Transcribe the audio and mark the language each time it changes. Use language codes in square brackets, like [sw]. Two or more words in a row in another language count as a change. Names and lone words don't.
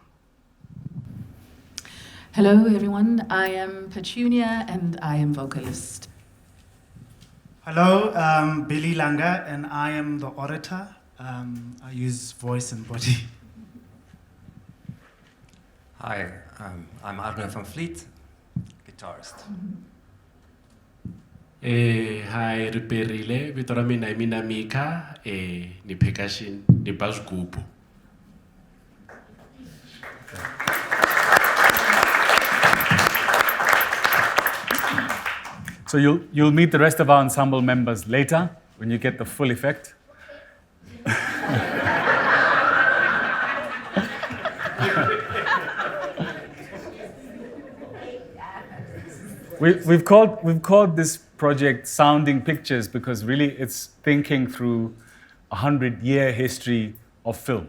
[en] Hello everyone, I am Pertunia and I am vocalist. Hello, Billy Langa, and I am the orator. I use voice and body. Hi, I'm Arnaud from Vliet, guitarist. [ts] Hi, riperile, vito ra mina mina Micca ni percussion ni [en] bass group. So you'll meet the rest of our ensemble members later when you get the full effect. We've called this project Sounding Pictures because really it's thinking through a 100-year history of film.